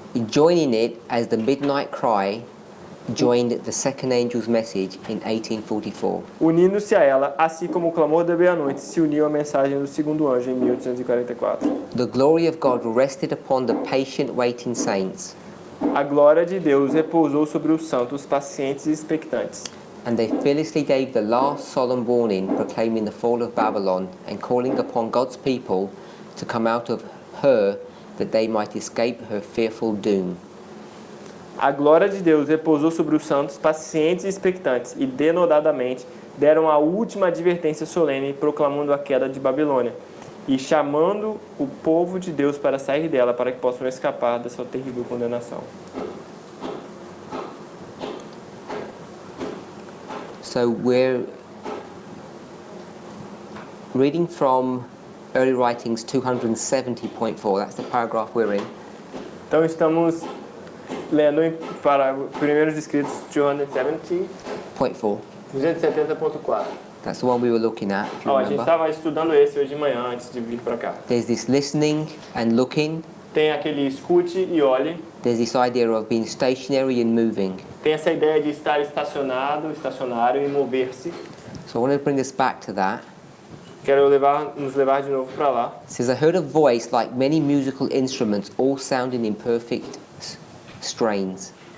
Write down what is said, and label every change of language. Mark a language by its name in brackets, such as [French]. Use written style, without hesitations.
[English] Joining it as the midnight cry joined the second angel's message in 1844. [Portuguese] unindo-se a ela, assim como o clamor da meia-noite se uniu à mensagem do segundo anjo em 1844. [English] The glory of God rested upon the patient waiting saints, [Portuguese] A glória de Deus repousou sobre os santos pacientes e expectantes. [English] and they fearlessly gave the last solemn warning proclaiming the fall of Babylon and calling upon God's people to come out of her that they might escape her fearful doom. [Portuguese] A glória de Deus repousou sobre os santos pacientes e expectantes e denodadamente deram a última advertência solene proclamando a queda de Babilônia e chamando o povo de Deus para sair dela para que possam escapar da sua terrível condenação. [English] So we're reading from Early Writings 270.4. That's the paragraph we're in. [Portuguese] Então estamos lendo para Primeiros Escritos 270.4. [English] 270.4. That's the one we were looking at, if you [Portuguese] A gente [English] remember. [Portuguese] estava estudando esse hoje de manhã antes de vir para cá. [English] There's this listening and looking. [Portuguese] Tem aquele escute e olhe. [English] There's this idea of being stationary and moving. [Portuguese] Tem essa ideia de estar estacionário e mover-se. [English] So I want to bring us back to that. [Portuguese] Quero nos levar de novo para lá. [English] It says, I heard a voice like many musical instruments, all sounding in perfect strains.